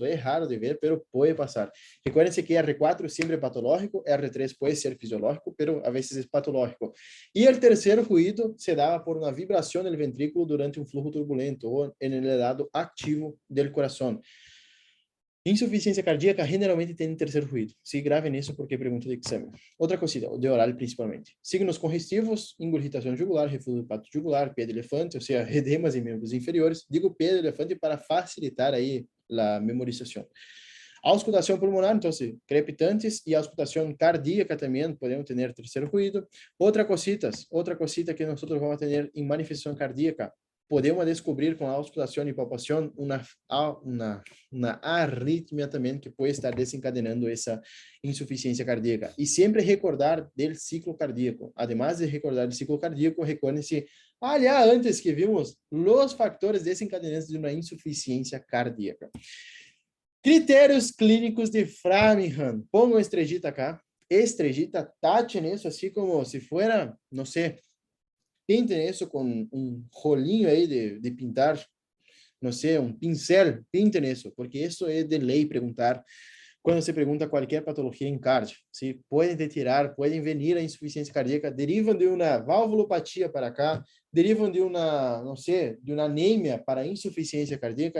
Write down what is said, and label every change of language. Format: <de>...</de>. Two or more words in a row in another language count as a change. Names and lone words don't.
<pt>É raro de ver, pero pode passar.</pt> <es>Recuerden que</es> <pt>R4 sempre é patológico, R3 pode ser fisiológico, pero a vezes é patológico. E o terceiro ruído se dá por uma vibração do ventrículo durante um fluxo turbulento ou em el lado ativo do coração. Insuficiência cardíaca generalmente tem terceiro ruído. Se grave nisso porque é pergunta de exame. Outra cosita, de oral principalmente. Signos congestivos, ingurgitação jugular, refluxo hepato jugular, pé de elefante, ou seja, edemas em membros inferiores. Digo pé de elefante para facilitar aí a memorização. Auscultação pulmonar, então, crepitantes e auscultação cardíaca também podemos ter terceiro ruído. Outra cosita que nós vamos ter em manifestação cardíaca, podemos descobrir com a auscultação e palpação uma arritmia também que pode estar desencadenando essa insuficiência cardíaca. E sempre recordar do ciclo cardíaco. Además de recordar do ciclo cardíaco, recordem-se, aliás, antes que vimos, os fatores desencadenantes de uma insuficiência cardíaca. Critérios clínicos de Framingham.</pt> <es>Pongo estrellita acá.</es> <pt>Estrellita, tache nisso, assim como se fuera, não sei, pinte isso com um rolinho aí de pintar, não sei, um pincel, pinte nisso, porque isso é de lei perguntar quando se pergunta qualquer patologia em cardio. Se podem retirar, podem venir a insuficiência cardíaca, derivam de uma valvulopatia para cá, derivam de uma, não sei, de uma anemia para insuficiência cardíaca.</pt>